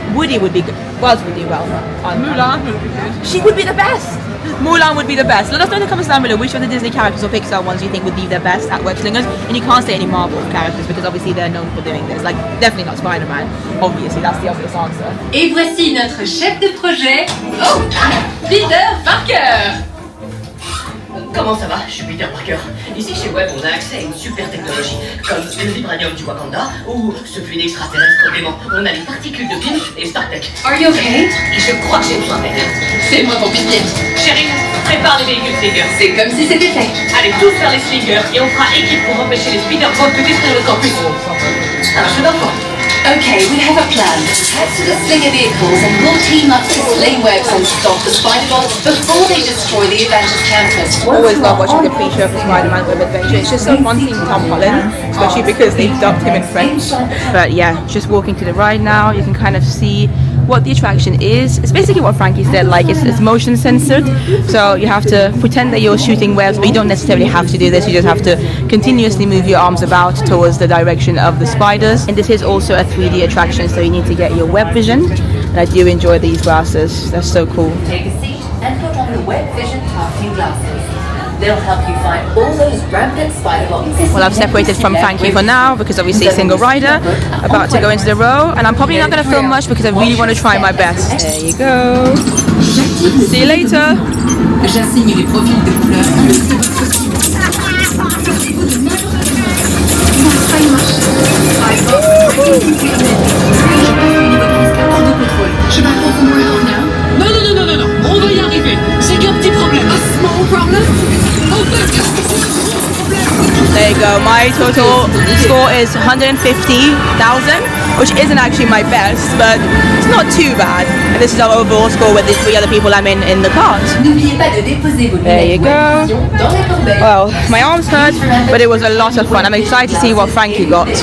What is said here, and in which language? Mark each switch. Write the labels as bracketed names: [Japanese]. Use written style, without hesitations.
[English] Woody would be good. Wells would do well. Mulan would be good. She would be the best. Mulan would be the best. Let us know in the comments down below which of the Disney characters or Pixar ones you think would be the best at web slingers. And you can't say any Marvel characters because obviously they're known for doing this. Like, definitely not Spider-Man. Obviously, that's the obvious answer. [French] Et voici notre chef de projet, Peter Parker. Comment ça va? Je suis Peter Parker. Ici chez Web, on a accès à une super technologie, comme le vibranium du Wakanda ou ce fluide extraterrestre dément. On a les particules de Pym et StarTech. [English] Are you okay? [French] Et je crois que j'ai besoin d'aide. C'est moi ton pilier. Chérie, prépare les véhicules Slingers. C'est comme si c'était fait. Allez tous vers les Slingers et on fera équipe pour empêcher les Spider-Man de détruire le campus. Un jeu d'enfant. [English] Okay, we have a plan. Head to the slinger vehicles and we'll team up to sling webs and stop the spider bots before they destroy the Avengers campus. Always love watching the pre-show for Spider-Man Web Adventure. It's just so fun seeing Tom Holland, especially because they dubbed him in French. But yeah, just walking to the ride now, you can kind of see what the attraction is. It's basically what Frankie said, like it's motion censored, so you have to pretend that you're shooting webs, but you don't necessarily have to do this. You just have to continuously move your arms about towards the direction of the spiders. And this is also a 3D attraction, so you need to get your web vision. And I do enjoy these glasses, they're so cool. Take a seat and put on the web vision targeting glasses. They'll help you find all those rampant spider bots. Well, I've separated from Frankie for now because obviously single rider, about to go into the row, and I'm probably not going to film much because I really want to try my best. There you go. See you later. [French] J'assigne les profils de couleurs. Non, on va y arriver. C'est qu'un petit problème. [English] A small problem? Oh, there you go. My total score is 150,000, which isn't actually my best, but it's not too bad. And this is our overall score with the 3 other people I'm in the cart. There you go. Well, my arms hurt, but it was a lot of fun. I'm excited to see what Frankie got.